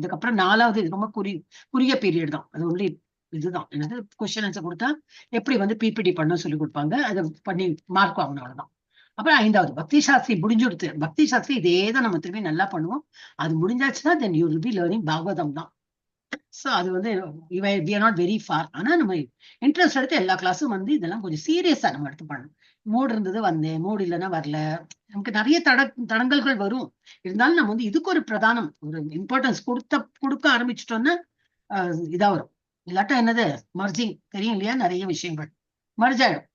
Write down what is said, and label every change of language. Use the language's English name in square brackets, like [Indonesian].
[Tamil] இதுக்கப்புறம் 4வது இது ரொம்ப குறுகிய பீரியட் தான். அது ஒன்லி இதுதான் என்னது, கொஸ்டின் ஆன்சர் கொடுத்தா எப்படி வந்து பிபிடி பண்ண சொல்லி கொடுப்பாங்க, அதை பண்ணி மார்க் வாங்கணும், அவ்வளவுதான். அப்புறம் 5வது பக்தி சாஸ்திரி முடிஞ்சுடுத்து. பக்தி சாஸ்திரி இதேதான் நம்ம திரும்பி நல்லா பண்ணுவோம். அது முடிஞ்சாச்சுன்னா [English] then you will be learning [Tamil] Bhagavatam தான். [English] so [Tamil] அது வந்து [English] we are not very far. [Tamil] ஆனா நம்ம இன்ட்ரெஸ்ட் எடுத்து எல்லா கிளாஸும் வந்து இதெல்லாம் கொஞ்சம் சீரியஸா நம்ம எடுத்து பண்ணணும். மூடு இருந்தது வந்தேன், மூடு இல்லைன்னா வரல, நமக்கு நிறைய தடங்கல்கள் வரும். இருந்தாலும் நம்ம வந்து இதுக்கு ஒரு பிரதானம், ஒரு இம்பார்ட்டன்ஸ் கொடுக்க ஆரம்பிச்சிட்டோம்னா இதா வரும். இல்லாட்டா என்னது மர்ஜிங் தெரியும் இல்லையா, நிறைய விஷயங்கள் மர்ஜ் ஆயிடும்.